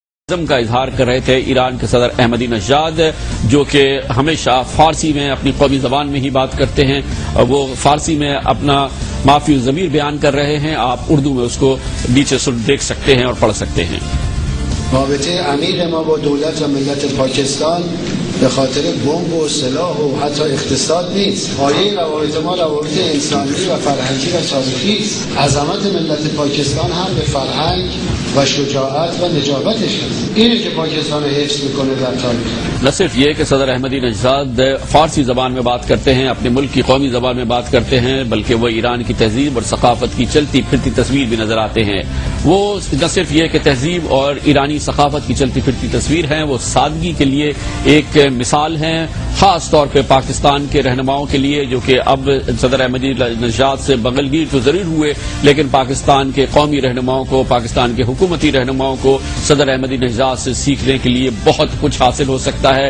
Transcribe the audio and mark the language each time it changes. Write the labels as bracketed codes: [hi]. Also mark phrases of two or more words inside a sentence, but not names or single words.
[ur] کا اظہار کر رہے تھے ایران کے صدر احمدی نژاد، جو کہ ہمیشہ فارسی میں اپنی قومی زبان میں ہی بات کرتے ہیں. وہ فارسی میں اپنا معافی الضمیر بیان کر رہے ہیں. آپ اردو میں اس کو نیچے دیکھ سکتے ہیں اور پڑھ سکتے ہیں. [fa] رابطه عمیق ما با دولت و ملت پاکستان به خاطر بمب و سلاح و حتی اقتصاد نیست. پایه روابط ما روابط انسانی و فرهنگی و تاریخی است. عظمت ملت پاکستان هم به فرهنگ و شجاعت و نجابتش است. اینه که پاکستان حفظ میکنه در تاریخ. [ur] نہ صرف یہ کہ صدر احمدی نژاد فارسی زبان میں بات کرتے ہیں، اپنے ملک کی قومی زبان میں بات کرتے ہیں، بلکہ وہ ایران کی تہذیب اور ثقافت کی چلتی پھرتی تصویر بھی نظر آتے ہیں. وہ نہ صرف یہ کہ تہذیب اور ایرانی ثقافت کی چلتی پھرتی تصویر ہیں، وہ سادگی کے لیے ایک مثال ہیں، خاص طور پہ پاکستان کے رہنماؤں کے لیے، جو کہ اب صدر احمدی نژاد سے بغلگیر تو ضرور ہوئے، لیکن پاکستان کے قومی رہنماؤں کو، پاکستان کے حکومتی رہنماؤں کو صدر احمدی نژاد سے سیکھنے کے لیے بہت کچھ حاصل ہو سکتا ہے.